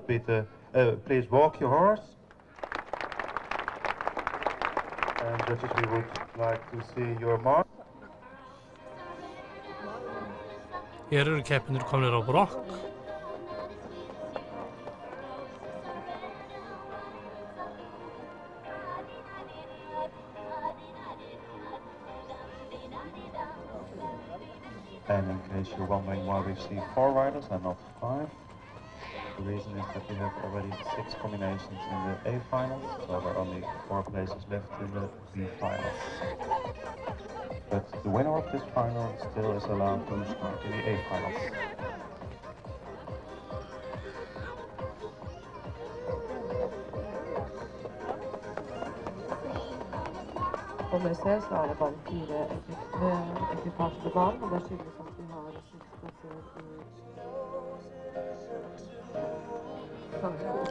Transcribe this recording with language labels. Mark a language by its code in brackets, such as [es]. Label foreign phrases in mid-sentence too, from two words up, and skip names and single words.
[en] Please walk your horse. And judges, we would like to see your mark. [is] Hér eru keppendur komnir á brokk. [en] And in case you're wondering why we see 4 riders and not 5, the reason is that we have already 6 combinations in the A finals, so there are only 4 places left in the B finals. But the winner of this final still is allowed to start in the A finals. [no] Og med ser så det bare 4 ekvipasjer på banen, og det skyldes at vi har 6 plasser